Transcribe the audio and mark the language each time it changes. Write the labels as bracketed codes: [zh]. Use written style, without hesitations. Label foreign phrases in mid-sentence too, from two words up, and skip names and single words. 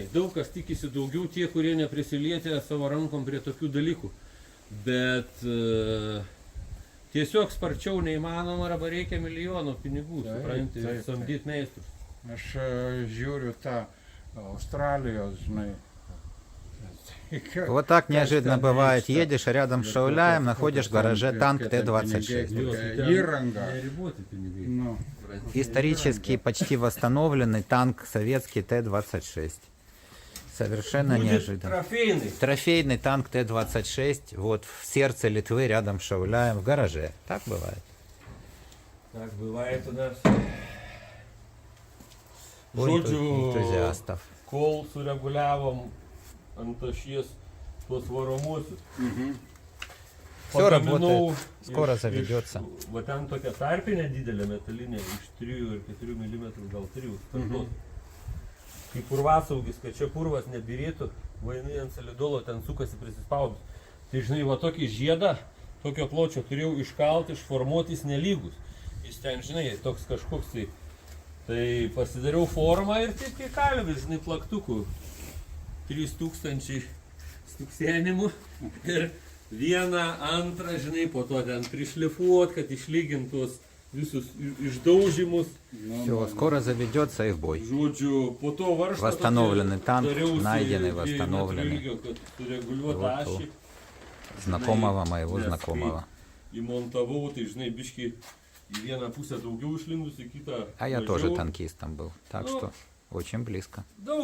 [lt] Daug kas tikisi daugiau, tie, kurie neprisilietė savo rankom prie tokių dalykų. Bet tiesiog sparčiau neįmanoma, arba reikia milijonų pinigų, supranti, samdyti meistrus. Aš žiūriu tą Australijos, žinai. [ru] Вот так неожиданно бывает. Едешь рядом с Шауляем, находишь в гараже танк Т-26. [lt] Įranga. Nu, [ru] Исторически почти восстановленный танк советский Т-26. Совершенно неожиданно. Трофейный. Трофейный танк Т-26 вот в сердце Литвы рядом с Шауляем в гараже. Так бывает. Так бывает у нас. У энтузиастов. [lt] Kol sureguliavom ant ašies tuos varomuosius. [ru] Все работает, скоро заведется. [lt] Va ten tokia tarpinė didelė metalinė iš 3 ir 4 mm, gal 3 spartos. Kai purvasaugis, kad čia purvas nebirėtų, vainai ant solidolo ten sukasi prisispaudus. Tai žinai, va tokį žiedą, tokio pločio turėjau iškalti, išformuoti, jis nelygus. Jis ten, žinai, toks kažkoks tai. Tai pasidariau formą ir taip kaip kalvis, žinai, plaktukų. 3000 stuksenimų ir vieną, antrą, žinai, po to ten prišlifuot, kad išlygintos visus išdaužimus. [ru] Все, скоро заведется и в бой. [lt] Žodžiu, po to varžtą [ru] Восстановленный танк, найденный, восстановленный. [lt] kad sureguliuot Вот ašį. [ru] Знакомого моего Nes знакомого. [lt] kai įmontavau, tai, žinai, biški į vieną pusę daugiau išlindus, į kitą [ru] А я mažiau. тоже танкистом был, так что очень близко. Daug